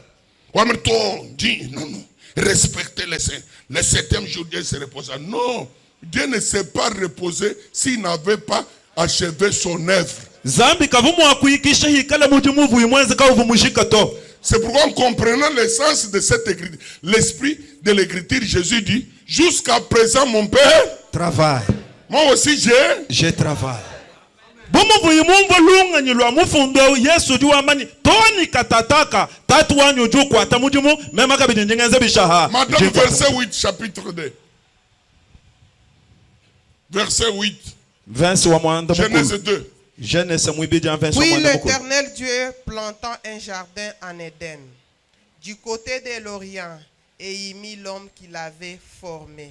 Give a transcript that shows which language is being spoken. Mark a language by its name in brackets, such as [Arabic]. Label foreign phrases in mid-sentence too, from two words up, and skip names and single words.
[French] Non. Respectez les saints. Le 7e jour, Dieu se reposa. Non. Dieu ne s'est pas reposé s'il n'avait pas achevé son œuvre. [Luba-Lulua] Zambi kavumu akuikisha hikala mujimu vuimwenze kavumushika to. [French] C'est pourquoi en comprenant l'essence de cette écriture, l'esprit de l'écriture, Jésus dit, jusqu'à présent mon Père Travail. Moi aussi Je travaille. [Luba-Lulua] Bomo vuimumva lunga nyilwa mufundo Yesu juwa mani toni katataka tatu wanyu juu kwa tamujimu mema kabidi njengenze bishaha. [French] Madame verset 8 chapitre 2. Verset 8. Genèse 2. Puis l'Éternel Dieu planta un jardin en Éden, du côté de l'Orient, et y mit l'homme qu'il avait formé.